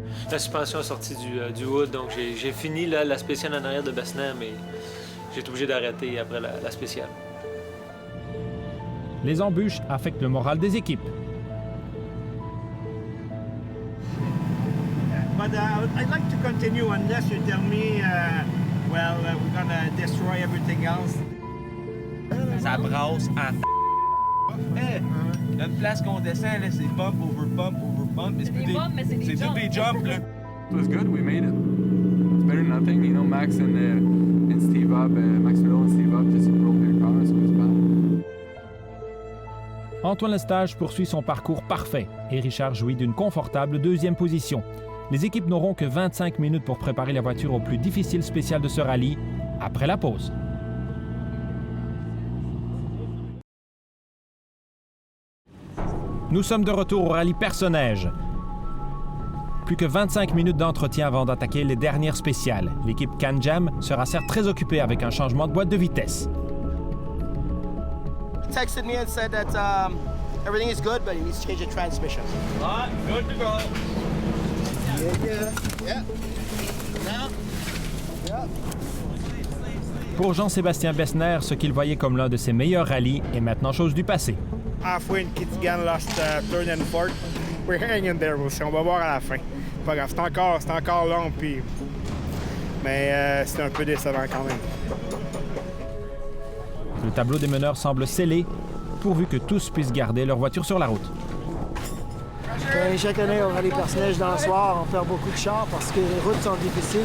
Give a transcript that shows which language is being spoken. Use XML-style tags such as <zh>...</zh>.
<fr>La suspension est sortie du hood, donc j'ai fini la spéciale en arrière de Bessner, mais j'ai été obligé d'arrêter après la spéciale. Les embûches affectent le moral des équipes.</fr> <en>But I'd like to continue unless you tell me, we're gonna destroy everything else.</en> <fr>Ça brasse en hey, une place qu'on descend, là, c'est</fr> <en>bump over bump over bump.</en> <fr>C'est tous des jumps, là.</fr> <en>It was good, we made it. It's better than nothing, you know, Max and Steve Up, Max Riddle and Steve Up just broke their car, so it was bad.</en> <fr>Antoine Lestage poursuit son parcours parfait et Richard jouit d'une confortable 2e position. Les équipes n'auront que 25 minutes pour préparer la voiture au plus difficile spécial de ce rallye, après la pause. Nous sommes de retour au rallye Perce-Neige. Plus que 25 minutes d'entretien avant d'attaquer les dernières spéciales. L'équipe Can-Jam sera certes très occupée avec un changement de boîte de vitesse.</fr> <en>He texted me and said that everything is good, but he needs to change the transmission. Ah, good to go. Yeah.</en> <fr>Pour Jean-Sébastien Bessner, ce qu'il voyait comme l'un de ses meilleurs rallyes est maintenant chose du passé.</fr> <en>Halfway in Kitigan, last third and fourth. We're hanging in there</en> <fr>aussi. On va voir à la fin. Pas grave, c'est encore long, puis... mais c'est un peu décevant quand même. Le tableau des meneurs semble scellé, pourvu que tous puissent garder leur voiture sur la route. Chaque année, au rallye Perce-Neige dans le soir, on perd beaucoup de chars parce que les routes sont difficiles.</fr>